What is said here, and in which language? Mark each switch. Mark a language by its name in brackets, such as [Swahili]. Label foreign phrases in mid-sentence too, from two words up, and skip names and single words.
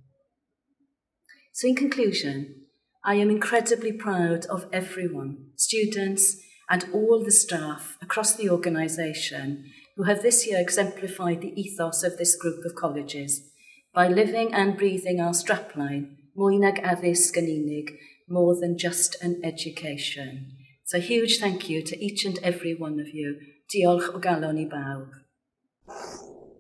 [English] So in conclusion, I am incredibly proud of everyone, students and all the staff across the organisation who have this year exemplified the ethos of this group of colleges by living and breathing our strapline, [Welsh] mwy nag addysg yn unig, [English] more than just an education. So a huge thank you to each and every one of you. [Welsh] Diolch o galon I bawb.